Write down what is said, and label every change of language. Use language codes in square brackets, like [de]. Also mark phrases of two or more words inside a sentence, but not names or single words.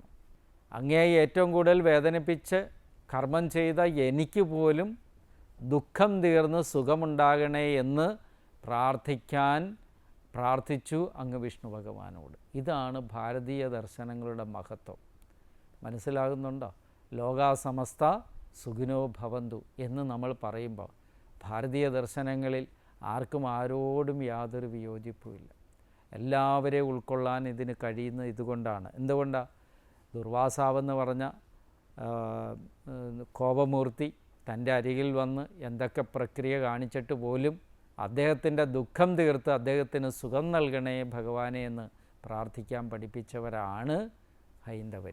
[ml] അങ്ങയെ ഏറ്റവും കൂടുതൽ വേദനിപ്പിച്ച് കർമ്മം ചെയ്ത എനിക്ക് പോലും ദുഃഖം തീർന്ന് സുഖമുണ്ടാകണേ എന്ന് പ്രാർത്ഥിച്ചു അങ്ങ് വിഷ്ണു ഭഗവാനോട്. ഇതാണ് ഭാരതീയ ദർശനങ്ങളുടെ മഹത്വം. മനസ്സിലാകുന്നുണ്ടോ? [sa] ലോകാ സമസ്ത സുഖിനോ ഭവന്തു [ml] എന്ന് നമ്മൾ പറയുമ്പോൾ ഭാരതീയ ദർശനങ്ങളിൽ ആർക്കും ആരോടും യാതൊരു വിയോജിപ്പുമില്ല. എല്ലാവരെയും ഉൾക്കൊള്ളാൻ ഇതിന് കഴിയുന്നത് ഇതുകൊണ്ടാണ്. എന്തുകൊണ്ടാണ്? ദുർവാസാവെന്ന് പറഞ്ഞ കോപമൂർത്തി തൻ്റെ അരികിൽ വന്ന് എന്തൊക്കെ പ്രക്രിയ കാണിച്ചിട്ട് പോലും അദ്ദേഹത്തിൻ്റെ ദുഃഖം തീർത്ത് അദ്ദേഹത്തിന് സുഖം നൽകണേ ഭഗവാനെ എന്ന് പ്രാർത്ഥിക്കാൻ പഠിപ്പിച്ചവരാണ് ഹൈന്ദവർ.